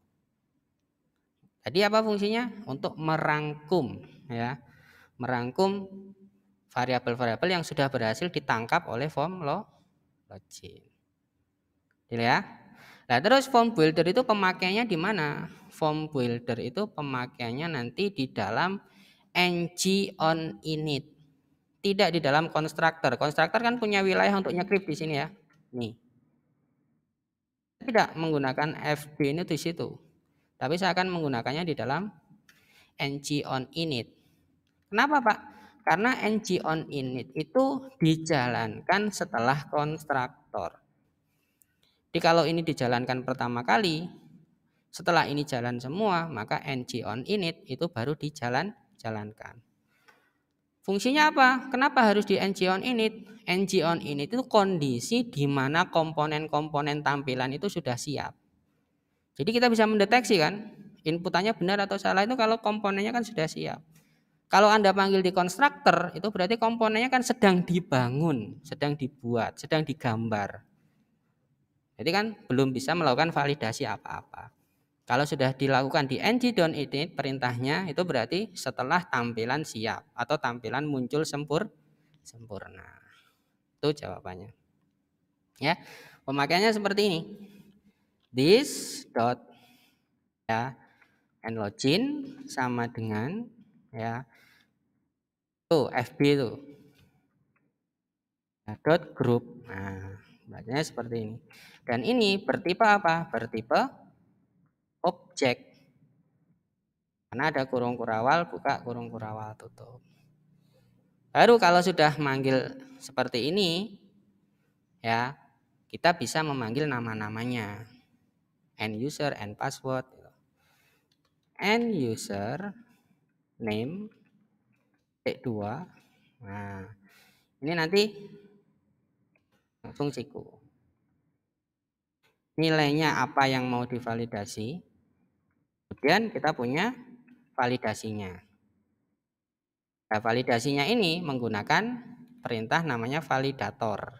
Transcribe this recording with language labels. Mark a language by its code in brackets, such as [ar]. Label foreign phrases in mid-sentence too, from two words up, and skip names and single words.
[id] Jadi apa fungsinya? Untuk merangkum ya. Merangkum variabel-variabel yang sudah berhasil ditangkap oleh [en] form login. [id] Ya. Nah, terus [en] form builder [id] itu pemakaiannya di mana? [en] Form builder [id] itu pemakaiannya nanti di dalam ng on init. Tidak di dalam konstruktor. Konstruktor kan punya wilayah untuk nyekrip di sini ya. Nih. Tidak menggunakan fb ini di situ. Tapi saya akan menggunakannya di dalam ng on init. Kenapa, Pak? Karena ng on init itu dijalankan setelah konstruktor. Jadi kalau ini dijalankan pertama kali, setelah ini jalan semua, maka ng on init itu baru dijalankan. Fungsinya apa? Kenapa harus di ng on init? Ng on init itu kondisi di mana komponen-komponen tampilan itu sudah siap. Jadi kita bisa mendeteksi kan, inputannya benar atau salah itu kalau komponennya kan sudah siap. Kalau Anda panggil di konstruktor, itu berarti komponennya kan sedang dibangun, sedang dibuat, sedang digambar. Jadi kan belum bisa melakukan validasi apa-apa. Kalau sudah dilakukan di ng on init perintahnya itu berarti setelah tampilan siap atau tampilan muncul sempurna. Itu jawabannya. Ya. Pemakaiannya seperti ini. [en] This dot ya and login sama dengan ya tuh FB itu. Nah, dot group. [id] Nah, bacanya seperti ini. Dan ini bertipe apa? Bertipe objek. Karena ada kurung kurawal buka, kurung kurawal tutup. Baru kalau sudah manggil seperti ini, ya kita bisa memanggil nama-namanya. [en] End user, end password. End user name T2. [id] Nah, ini nanti fungsiku. Nilainya apa yang mau divalidasi. Kemudian kita punya validasinya. Nah, validasinya ini menggunakan perintah namanya validator.